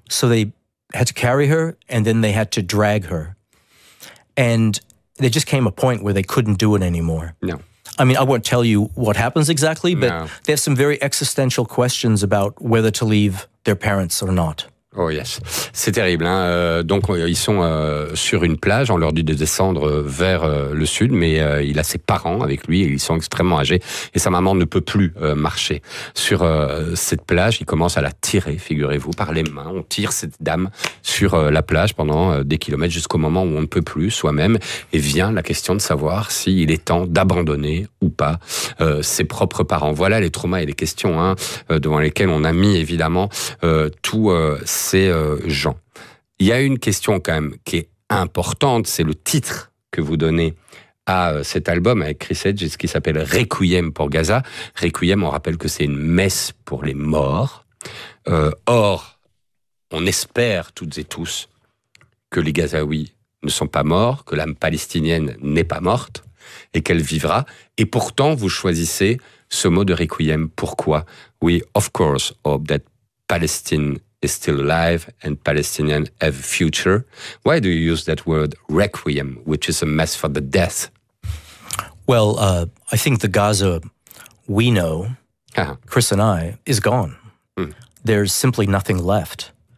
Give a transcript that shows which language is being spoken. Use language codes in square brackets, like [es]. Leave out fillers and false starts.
[en] So they had to carry her and then they had to drag her. And there just came a point where they couldn't do it anymore. No. I mean, I won't tell you what happens exactly, but they have some very existential questions about whether to leave their parents or not. Oh yes, [fr] c'est terrible. Hein. Donc, ils sont sur une plage, on leur dit de descendre vers le sud, mais il a ses parents avec lui, et ils sont extrêmement âgés, et sa maman ne peut plus marcher sur cette plage. Il commence à la tirer, figurez-vous, par les mains. On tire cette dame sur la plage pendant des kilomètres, jusqu'au moment où on ne peut plus soi-même, et vient la question de savoir s'il est temps d'abandonner ou pas ses propres parents. Voilà les traumas et les questions hein, devant lesquelles on a mis, évidemment, tout... C'est Jean. Il y a une question quand même qui est importante, c'est le titre que vous donnez à cet album avec Chris Hedges, ce qui s'appelle Requiem pour Gaza. Requiem, on rappelle que c'est une messe pour les morts. Or, on espère toutes et tous que les Gazaouis ne sont pas morts, que l'âme palestinienne n'est pas morte et qu'elle vivra. Et pourtant, vous choisissez ce mot de Requiem. Pourquoi ? [en] We, of course, hope that Palestine is still alive and Palestinians have a future. Why do you use that word requiem, which is a mess for the death? Well, I think the Gaza we know, uh-huh. Chris and I, is gone. Mm. There's simply nothing left.